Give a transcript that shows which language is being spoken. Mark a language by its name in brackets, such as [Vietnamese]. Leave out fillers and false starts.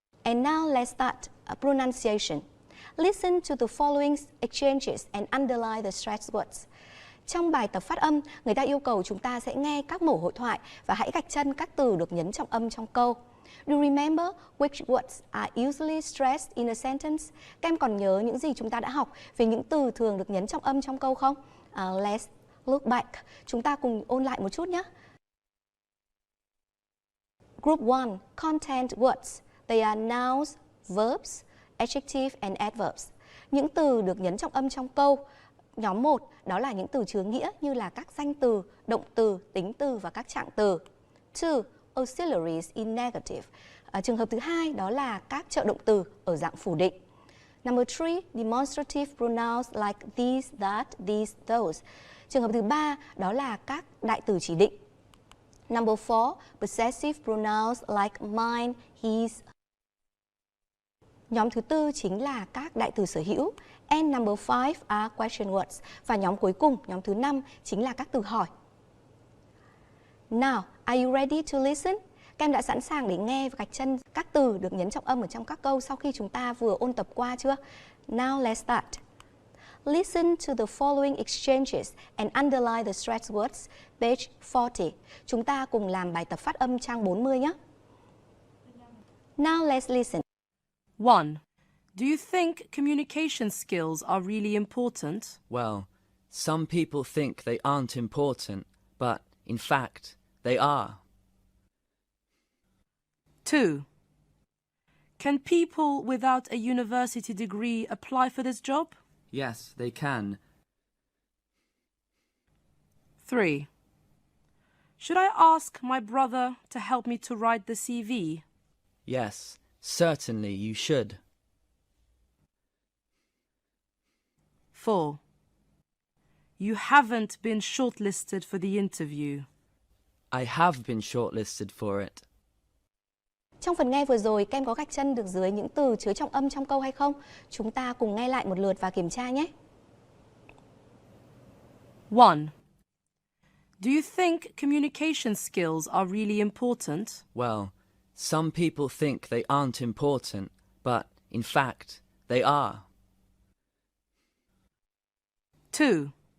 [English] And now let's start pronunciation. Listen to the following exchanges and underline the stressed words. [Vietnamese] Trong bài tập phát âm, người ta yêu cầu chúng ta sẽ nghe các mẫu hội thoại và hãy gạch chân các từ được nhấn trọng âm trong câu. [English] Do you remember which words are usually stressed in a sentence? [Vietnamese] Các em còn nhớ những gì chúng ta đã học về những từ thường được nhấn trọng âm trong câu không? [English] Let's look back. [Vietnamese] Chúng ta cùng ôn lại một chút nhé. [English] Group 1, content words. They are nouns, verbs, adjectives and adverbs. [Vietnamese] Những từ được nhấn trọng âm trong câu. Nhóm 1, đó là những từ chứa nghĩa như là các danh từ, động từ, tính từ và các trạng từ. [English] 2, auxiliaries in negative. [Vietnamese] Trường hợp thứ hai đó là các trợ động từ ở dạng phủ định. [English] Number 3, demonstrative pronouns like these, that, these, those. [Vietnamese] Trường hợp thứ ba đó là các đại từ chỉ định. [English] Number 4, possessive pronouns like mine, his. [Vietnamese] Nhóm thứ tư chính là các đại từ sở hữu. [English] And number 5 are question words. [Vietnamese] Và nhóm cuối cùng, nhóm thứ 5 chính là các từ hỏi. [English] Now, are you ready to listen? [Vietnamese] Các em đã sẵn sàng để nghe và gạch chân các từ được nhấn trọng âm ở trong các câu sau khi chúng ta vừa ôn tập qua chưa? [English] Now let's start. Listen to the following exchanges and underline the stressed words, page 40. [Vietnamese] Chúng ta cùng làm bài tập phát âm trang 40 nhé. [English] Now let's listen. 1. Do you think communication skills are really important? Well, some people think they aren't important, but in fact, they are. 2. Can people without a university degree apply for this job? Yes, they can. 3. Should I ask my brother to help me to write the CV? Yes, certainly you should. 4. You haven't been shortlisted for the interview. I have been shortlisted for it. [Vietnamese] Trong phần nghe vừa rồi, các em có gạch chân được dưới những từ chứa trọng âm trong câu hay không? Chúng ta cùng nghe lại một lượt và kiểm tra nhé. [English] 1. Do you think communication skills are really important? Well, some people think they aren't important, but in fact, they are. 2.